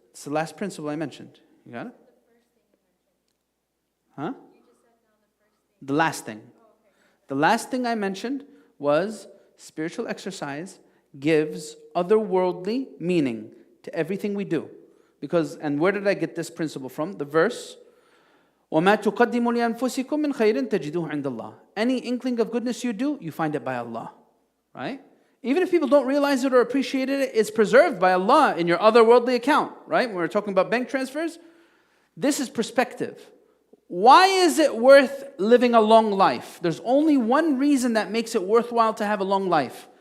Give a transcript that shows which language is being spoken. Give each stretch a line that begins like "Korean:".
English: It's the last principle I mentioned. You got it? Huh? The last thing. The last thing I mentioned was spiritual exercise gives otherworldly meaning to everything we do. And where did I get this principle from? The verse,
Arabic: وَمَا تُقَدِّمُوا لِأَنفُسِكُم مِّن خَيْرٍ تَجِدُوهُ عِندَ اللَّهِ.
English: Any inkling of goodness you do, you find it by Allah. Right? Even if people don't realize it or appreciate it, it's preserved by Allah in your otherworldly account. Right? When we're talking about bank transfers, this is perspective. Why is it worth living a long life? There's only one reason that makes it worthwhile to have a long life.